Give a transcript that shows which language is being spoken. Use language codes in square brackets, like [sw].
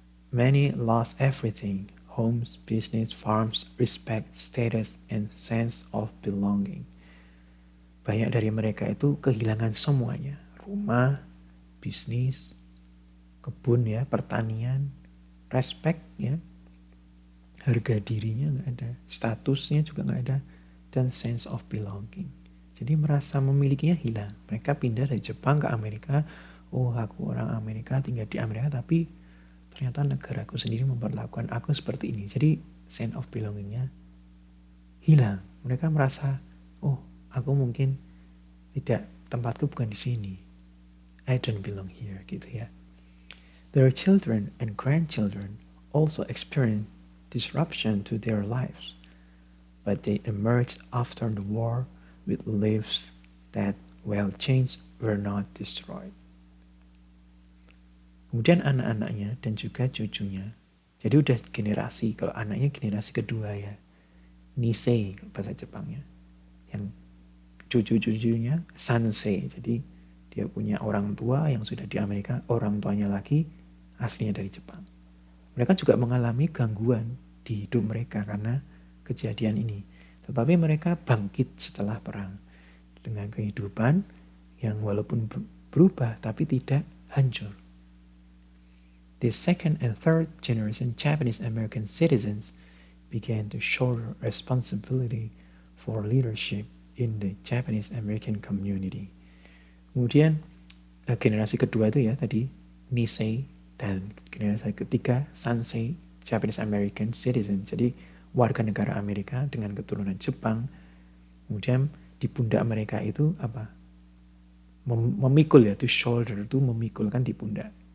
[en] Many lost everything, homes, business, farms, respect, status, and sense of belonging. [id] Banyak dari mereka itu kehilangan semuanya, rumah, bisnis, kebun ya, pertanian, respect ya, harga dirinya nggak ada, statusnya juga nggak ada, dan sense of belonging. Jadi merasa memilikinya hilang. Mereka pindah dari Jepang ke Amerika. Oh, aku orang Amerika, tinggal di Amerika, tapi ternyata negaraku sendiri memperlakukan aku seperti ini. Jadi sense of belongingnya hilang. Mereka merasa, oh, aku mungkin tidak, tempatku bukan di sini. [en] I don't belong here, [id] gitu ya. [en] Their children and grandchildren also experience disruption to their lives, but they emerged after the war with lives that, while changed, were not destroyed. [id] Kemudian anak-anaknya dan juga cucunya, jadi udah generasi, kalau anaknya generasi kedua ya, Nisei bahasa Jepangnya, yang cucu-cucunya Sansei, jadi dia punya orang tua yang sudah di Amerika, orang tuanya lagi aslinya dari Jepang. Mereka juga mengalami gangguan di hidup mereka karena kejadian ini. Tetapi mereka bangkit setelah perang dengan kehidupan yang walaupun berubah tapi tidak hancur. [en] The second and third generation Japanese American citizens began to shoulder responsibility for leadership in the Japanese American community. [id] Kemudian generasi kedua itu ya tadi Nisei, dan generasi ketiga Sansei, [en] Japanese American citizen, [id] jadi warga negara Amerika dengan keturunan Jepang. Kemudian di pundak mereka itu apa? Memikul ya, [en] to shoulder [id] itu memikul kan di pundak.